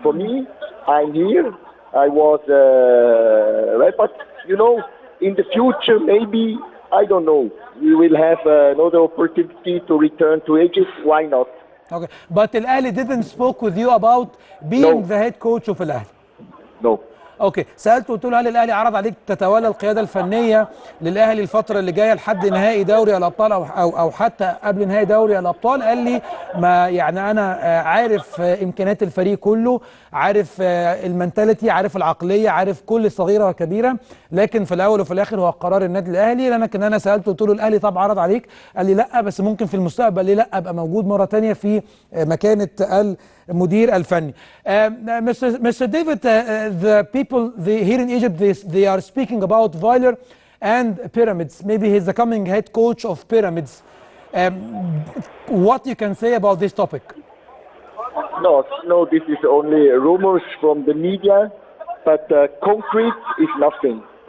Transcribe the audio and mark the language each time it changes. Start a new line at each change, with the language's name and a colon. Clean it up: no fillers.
English: For me, I'm here. I was right, but you know, in the future, maybe, I don't know, we will have another opportunity to return to Egypt. Why not? Okay, but Al-Ahli didn't spoke with you about being the head coach of Al-Ahli. No.
Arabic: اوكي، سالته قلت له هل الاهلي عرض عليك تتولى القياده الفنيه للاهلي الفتره اللي جايه لحد نهائي دوري الابطال او حتى قبل نهائي دوري الابطال؟ قال لي ما يعني انا عارف امكانيات الفريق كله، عارف المنتاليتي، عارف العقليه، عارف كل صغيره وكبيره، لكن في الاول وفي الاخر هو قرار النادي الاهلي. لكن انا سالته قلت له الاهلي طب عرض عليك؟ قال لي لا، بس ممكن في المستقبل. ليه لا؟ ابقى موجود مره ثانيه في مكانه المدير الفني.
English: Mr. David, the people here in Egypt, they are speaking about Failer and Pyramids. Maybe he's the coming head coach of Pyramids. What you can say about this topic? No, this is only rumors from the media, but concrete is nothing.